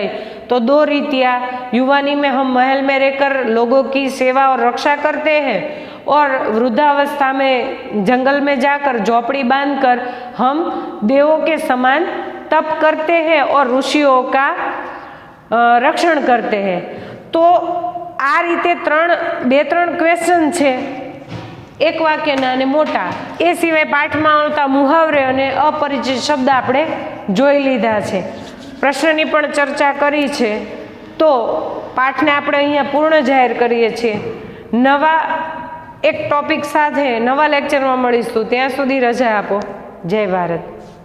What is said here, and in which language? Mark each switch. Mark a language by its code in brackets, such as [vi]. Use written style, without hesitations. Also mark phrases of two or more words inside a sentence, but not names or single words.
[hi] तो 2 रीतियां, युवानी में हम महल में रहकर लोगों की सेवा और रक्षा करते हैं, और वृद्धावस्था में जंगल में जाकर झोपड़ी बांधकर हम देवों के समान तप करते हैं और ऋषियों का रक्षण करते हैं। [gu] તો આ રીતે 2-3 ક્વેશ્ચન છે, એક વાક્યના અને મોટા, એ સિવાય પાઠમાં આવતા મુહાવરે અને અપરિચિત શબ્દ આપણે જોઈ લીધા છે, પ્રશ્નની પણ ચર્ચા કરી છે। તો પાઠને આપણે અહીંયા પૂર્ણ જાહેર કરીએ છીએ। નવા એક ટોપિક સાથે નવા લેક્ચરમાં મળીશું, ત્યાં સુધી રજા આપો. જય ભારત।